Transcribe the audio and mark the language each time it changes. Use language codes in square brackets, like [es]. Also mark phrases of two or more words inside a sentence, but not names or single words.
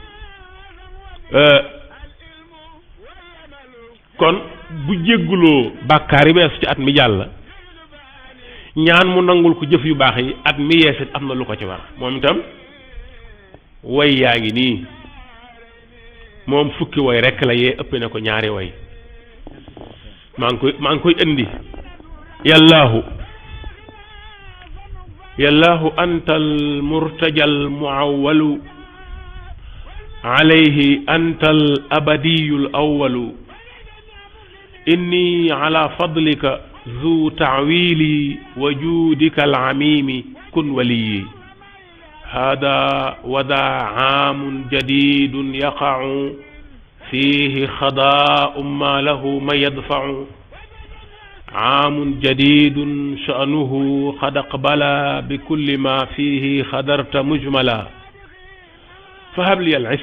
[wo] kon bu jégguloo bàkkaar yi weesu ci at mi jàll ñaan mu nangul ko jëf yu baax yi at mi yeesit am na lu ko ci war moom itam way yaa ngi nii moom fukki way rekk la yee ëpp na ko ñaari way maa ngi koy indi [ar] يا الله أنت المرتجى المعول عليه أنت الأبدي الأول إني على فضلك ذو تعويل وجودك العميم كن ولي هذا وذا عام جديد يقع فيه خطأ ما له من يدفع عام جديد شأنه قد أقبلا بكل ما فيه خطرت مجملا فهب لي